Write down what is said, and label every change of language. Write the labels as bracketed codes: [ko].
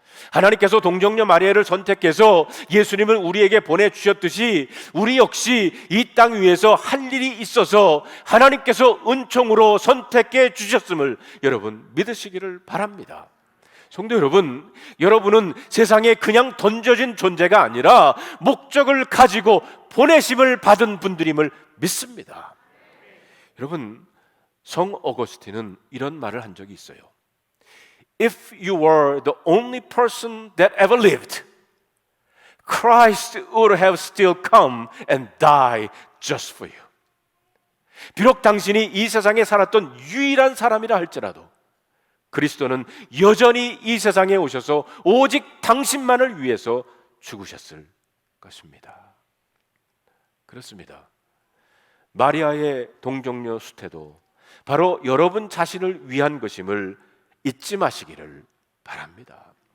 [ko] 하나님께서 동정녀 마리아를 선택해서 예수님을 우리에게 보내주셨듯이 우리 역시 이 땅 위에서 할 일이 있어서 하나님께서 은총으로 선택해 주셨음을 여러분 믿으시기를 바랍니다. 성도 여러분, 여러분은 세상에 그냥 던져진 존재가 아니라 목적을 가지고 보내심을 받은 분들임을 믿습니다. 여러분, 성 어거스틴은 이런 말을 한 적이 있어요. [en] If you were the only person that ever lived, Christ would have still come and died just for you. [ko] 비록 당신이 이 세상에 살았던 유일한 사람이라 할지라도 그리스도는 여전히 이 세상에 오셔서 오직 당신만을 위해서 죽으셨을 것입니다. 그렇습니다. 마리아의 동정녀 수태도 바로 여러분 자신을 위한 것임을 잊지 마시기를 바랍니다.